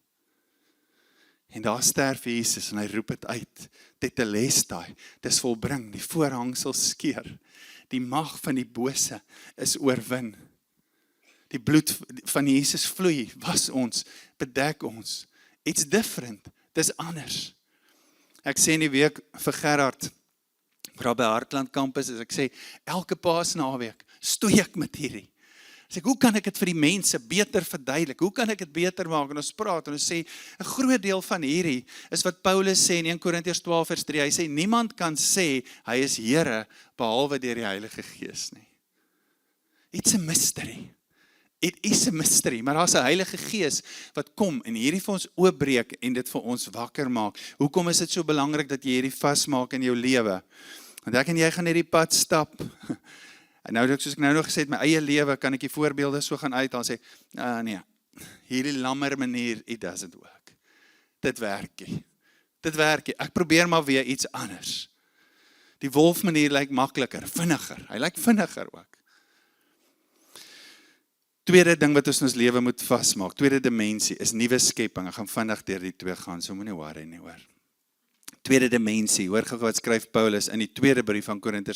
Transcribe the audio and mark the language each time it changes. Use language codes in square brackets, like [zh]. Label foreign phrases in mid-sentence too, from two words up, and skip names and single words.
[af] En daar sterf Jesus en hy roep het uit, tetelestai, dis volbring, die voorhangsel skeur, die mag van die bose is oorwin. Die bloed van Jesus vloei, was ons, bedek ons. [en] It's different, [af] dis anders. Ek sê in die week vir Gerard, waar by Hartland Campus is, ek sê, elke Paasnaweek, stoei ek met hierdie. Sê, hoe kan ek dit vir die mense beter verduidelik? Hoe kan ek dit beter maak? En ons praat en ons sê, 'n groot deel van hierdie is wat Paulus sê in 1 Korintiërs 12:3. Hy sê, niemand kan sê, hy is Here, behalwe deur die Heilige Gees nie. [en] It's a mystery. It is a mystery, [af] maar daar's 'n Heilige Gees wat kom en hierdie vir ons oopbreek en dit vir ons wakker maak. Hoekom is dit so belangrik dat jy hierdie vasmaak in jou lewe? Want ek en jy gaan hierdie pad stap. En nou, soos ek nou nog gesê het, my eie lewe, kan ek die voorbeelde so gaan uit, dan sê, nee, hierdie lammer manier, [en] it doesn't work. [af] Dit werk nie. Dit werk nie. Ek probeer maar weer iets anders. Die wolf manier lyk makliker, vinniger. Hy lyk vinniger ook. Tweede ding wat ons in ons lewe moet vasmaak, tweede dimensie, is nuwe skepping. Ek gaan vinnig deur die twee gaan, so moenie worry nie hoor. Tweede dimensie, hoor gou wat skryf Paulus in die tweede brief van Korinters.